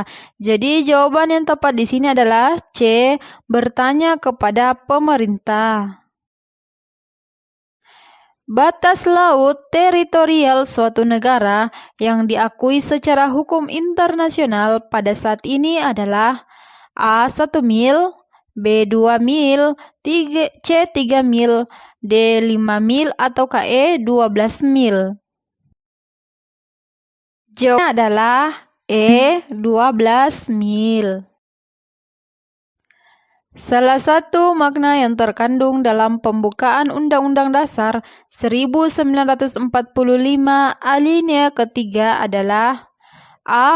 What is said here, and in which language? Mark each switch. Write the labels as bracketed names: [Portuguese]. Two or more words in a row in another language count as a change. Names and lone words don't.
[Indonesian] Jadi jawaban yang tepat di sini adalah C. Bertanya kepada pemerintah. Batas laut teritorial suatu negara yang diakui secara hukum internasional pada saat ini adalah A. 1 mil, B. 2 mil, C. 3 mil, D. 5 mil, atau E. 12 mil. Jawabannya adalah E. 12 mil. Salah satu makna yang terkandung dalam pembukaan Undang-Undang Dasar 1945 alinea ketiga adalah A.